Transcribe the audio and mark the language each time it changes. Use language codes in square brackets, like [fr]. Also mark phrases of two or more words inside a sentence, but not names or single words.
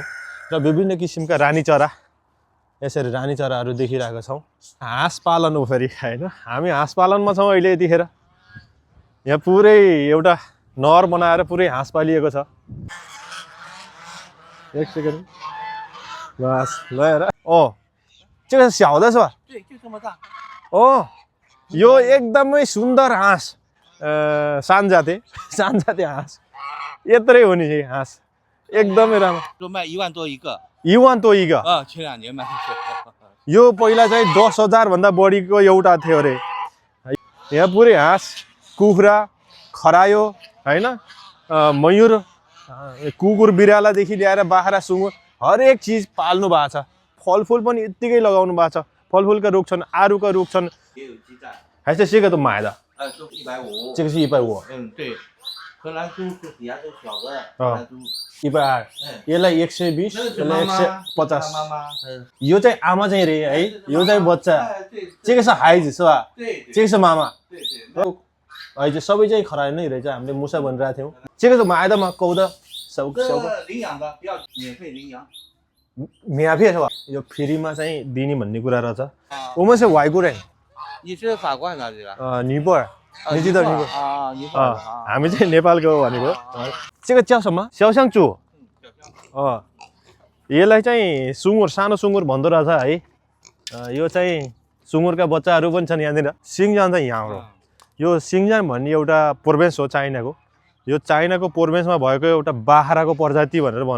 [ne] र विभिन्न किसिमका रानी चरा, यसरी रानी चराहरू देखिरहेका छौँ। हाँस पालन हो फेरि हैन। हामी हाँस पालनमा छौँ अहिले। यतिखेर यहाँ पुरै एउटा नहर बनाएर पुरै हाँस पालिएको छ। एक सेकेन्ड बस ल हेर। [zh] 这个是小的是吧？对，就这么大。 [ne] यो एकदमै सुन्दर हाँस, सानजाते हाँस यत्रै हो नि हाँस, एकदमै राम्रो। [zh] 就卖1万多一个。 1万多一个前2年卖的是。 [ne] यो पहिला चाहिँ 10,000 भन्दा बढीको एउटा थियो रे। यहाँ पुरै हाँस, कुखुरा, खरायो हैन, मयूर, कुकुर बिरालादेखि लिएर बाख्रा सुँगुर हरेक चिज पाल्नु भएको छ। फलफुल पनि यत्तिकै लगाउनु भएको छ। फलफुलका रुख छन्, आरुका रुख छन्। [zh] 也有鸡蛋。还是这个都买的，都150。这个是150，对。荷兰猪是底下都小的荷兰猪。 120， [ne] यसलाई 120， यसलाई 150。 [zh] 妈妈。 [ne] यो चाहिँ आमा चाहिँ रे है, यो चाहिँ बच्चा। [zh] 这个是孩子是吧？对。这个是妈妈。对对。 [ne] अहिले सबै चाहिँ खरायो नै रहेछ। हामीले मुसा भनिरहेको थियौँ। [zh] 这个是买的吗？狗的，小狗。领养的，要免费领养。免费是吧？ [ne] यो फ्रीमा चाहिँ दिने भन्ने कुरा रहेछ। [zh] 我们是外国人。你是法国还是哪里的？尼泊尔，你知道尼泊尔？啊，尼泊尔。 [ne] हामी चाहिँ नेपालको भनेको। [zh] 这个叫什么？小象猪。 [ne] यसलाई चाहिँ सुँगुर, सानो सुँगुर भन्दो रहेछ है। यो चाहिँ सुँगुरका बच्चाहरू पनि छन् यहाँनिर। सिङजान चाहिँ यहाँ हो। यो सिङजान भन्ने एउटा प्रोभिन्स हो चाइनाको। यो चाइनाको प्रोभिन्समा भएको एउटा बाख्राको प्रजाति भनेर भन्नु